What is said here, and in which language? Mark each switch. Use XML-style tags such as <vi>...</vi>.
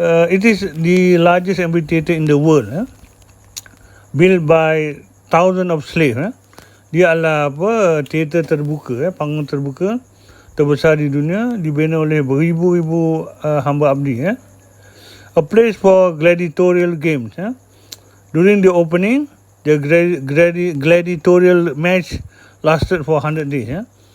<en>It is the largest amphitheater in the world, built by thousands of slaves.</en> <ms>Dia adalah teater terbuka, panggung terbuka terbesar di dunia, dibina oleh beribu-ribu hamba abdi.</ms> <en>A place for gladiatorial games. During the opening, the gladiatorial match lasted for 100 days.</en>